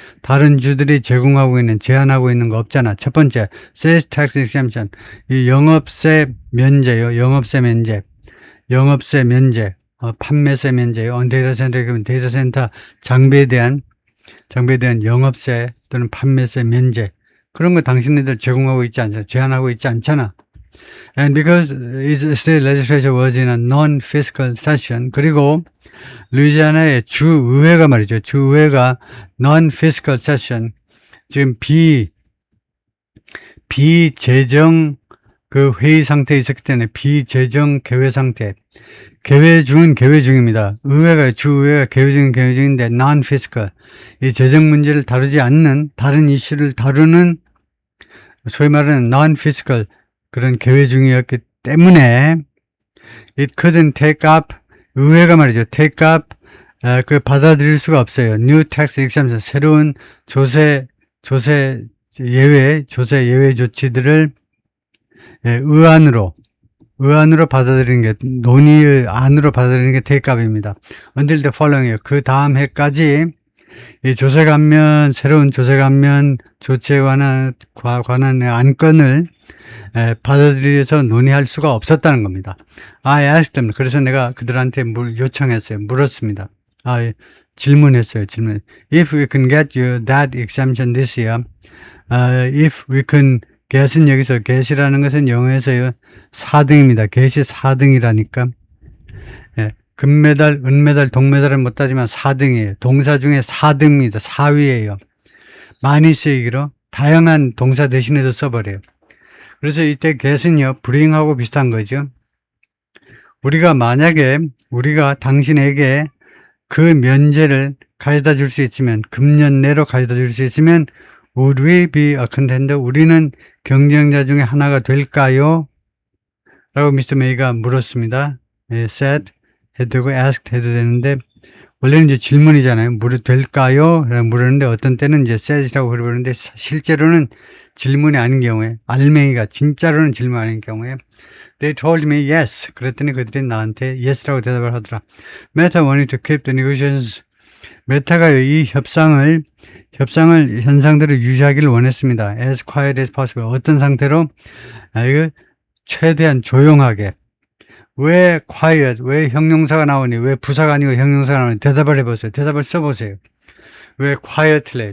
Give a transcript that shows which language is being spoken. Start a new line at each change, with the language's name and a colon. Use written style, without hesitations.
Korean: 다른 주들이 제공하고 있는, 제한하고 있는 거 없잖아. 첫 번째, sales tax exemption. 이 영업세 면제요. 영업세 면제, 판매세 면제요. 데이터 센터 장비에 대한 영업세 또는 판매세 면제. 그런 거 당신네들 제공하고 있지 않잖아. 제한하고 있지 않잖아.
English: And because its state legislature was in a non-fiscal session,
Korean: 그리고 루이지애나의 주의회가 말이죠. 주의회가 non-fiscal session, 지금 비재정 그 회의 상태에 있었기 때문에 비재정 개회 상태. 개회 중입니다. 주의회가 개회 중인데 non-fiscal. 이 재정 문제를 다루지 않는 다른 이슈를 다루는 소위 말하는 non-fiscal 그런 개회 중이었기 때문에
English: it couldn't take up
Korean: 의회가 말이죠. take up 받아들일 수가 없어요.
English: new tax exemption
Korean: 새로운 조세 예외 조치들을 의안으로 받아들이는 게, 논의의 안으로 받아들이는 게 take-up입니다.
English: until the following,
Korean: 그 다음 해까지 이 새로운 조세 감면 조치에 관한 안건을 받아들여서 논의할 수가 없었다는 겁니다.
English: I asked them.
Korean: 그래서 내가 그들한테 물었습니다. 질문했어요. 질문.
English: If we can get you that exemption this year, if we can get은
Korean: 여기서 get이라는 것은 영어에서요 4등입니다. get이 4등이라니까. 예, 금메달, 은메달, 동메달은 못 따지만 4등이에요. 동사 중에 4등입니다. 4위예요. 많이 쓰이기로 다양한 동사 대신해서 써버려요. 그래서 이때 get은요 bring하고 비슷한 거죠. 우리가 만약에 우리가 당신에게 그 면제를 가져다 줄 수 있으면, 금년 내로 가져다 줄 수 있으면
English: would we be a contender?
Korean: 우리는 경쟁자 중에 하나가 될까요? 라고 미스터 메이가 물었습니다. 예, said 해도 되고 asked 해도 되는데 원래는 이제 질문이잖아요. 될까요? 라고 물었는데 어떤 때는 이제 said이라고 그러는데 실제로는 질문이 아닌 경우에, 알맹이가 진짜로는 질문 아닌 경우에
English: They told me yes.
Korean: 그랬더니 그들이 나한테 yes라고 대답을 하더라.
English: Meta wanted to keep the negotiations.
Korean: 메타가 이 현상들을 유지하기를 원했습니다.
English: As quiet as possible.
Korean: 어떤 상태로? 이거 최대한 조용하게. 왜 quiet? 왜 형용사가 나오니? 왜 부사가 아니고 형용사가 나오니? 대답을 해보세요. 대답을 써보세요. 왜 quietly?